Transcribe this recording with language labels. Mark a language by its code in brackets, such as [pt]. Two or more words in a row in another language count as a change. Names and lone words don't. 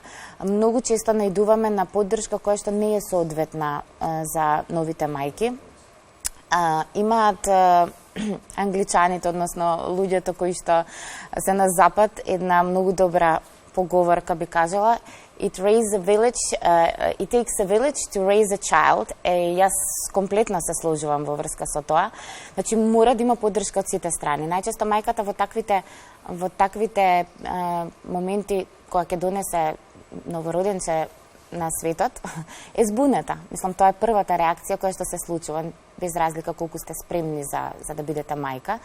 [mk] Многу често најдуваме на поддршка која што не е соодветна за новите мајки. Имаат англичаните, односно луѓето кои што се на запад, една многу добра поговорка би кажала, [en] it takes a village to raise a child. [mk] Јас комплетно се сложувам во врска со тоа. Значи мора да има поддршка од сите страни. Најчесто мајката во таквите моменти кога ќе донесе новороденче на светот е збуната. Мислам, тоа е првата реакција која што се случува, без разлика колку сте спремни за да бидете мајка.